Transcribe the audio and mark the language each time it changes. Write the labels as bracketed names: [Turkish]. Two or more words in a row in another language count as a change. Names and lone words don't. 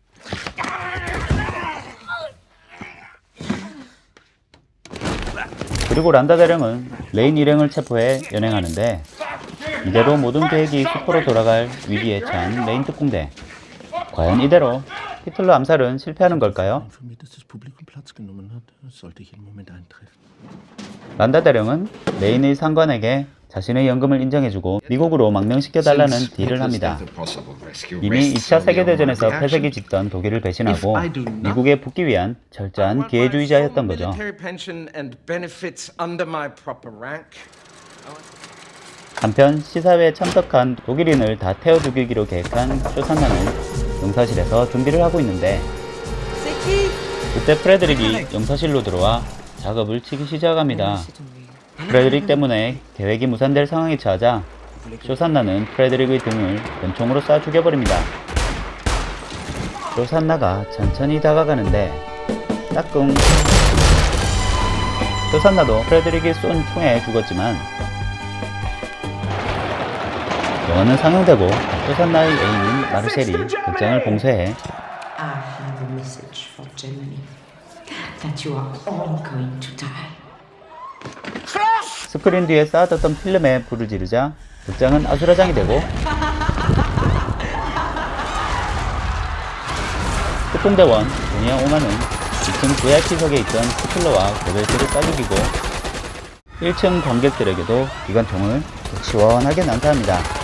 [Korean] 그리고 란다 대령은 레인 일행을 체포해 연행하는데 이대로 모든 계획이 수포로 돌아갈 위기에 처한 레인 특공대. 과연 이대로 히틀러 암살은 실패하는 걸까요? [German] Informiert, dass das Publikum Platz genommen hat. Das sollte jeden Moment eintreffen. [Korean] 란다 대령은 레인의 상관에게 자신의 연금을 인정해주고 미국으로 망명시켜달라는 딜을 합니다. 이미 2차 세계대전에서 패색이 짙던 독일을 배신하고 미국에 붙기 위한 철저한 기회주의자였던 거죠. [English] Military pension and benefits under my proper rank. [Korean] 한편 시사회에 참석한 독일인을 다 태워 죽이기로 계획한 쇼산나는 영사실에서 준비를 하고 있는데 그때 프레드릭이 영사실로 들어와 작업을 치기 시작합니다. 프레드릭 때문에 계획이 무산될 상황에 처하자 쇼산나는 프레드릭의 등을 권총으로 쏴 죽여버립니다. 쇼산나가 천천히 다가가는데 따끔. 쇼산나도 프레드릭이 쏜 총에 죽었지만 영화는 상영되고 쇼산나의 애인인 마르셀이 극장을 봉쇄해 [English] I have a message for Germany. That you are all going to die. [Korean] 스크린 뒤에 쌓아뒀던 필름에 불을 지르자 극장은 아수라장이 되고 특공대원 도니아 오마는 2층 VIP석에 있던 히틀러와 고벨트를 쏴죽이고 1층 관객들에게도 기관총을 시원하게 난사합니다.